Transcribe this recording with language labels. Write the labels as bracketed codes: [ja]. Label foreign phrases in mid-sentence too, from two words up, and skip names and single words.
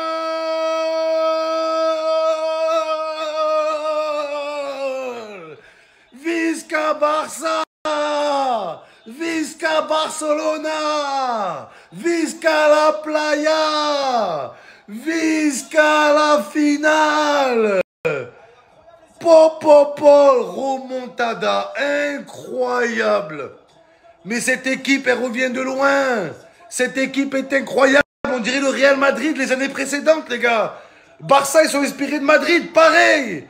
[ca] Visca Barça. Visca Barcelona. Visca [es] la playa. [ca] Visca [fr] la finale. Popopol, remontada, incroyable. Mais cette équipe, elle revient de loin. Cette équipe est incroyable. On dirait le Real Madrid les années précédentes, les gars. Barça, ils sont inspirés de Madrid, pareil.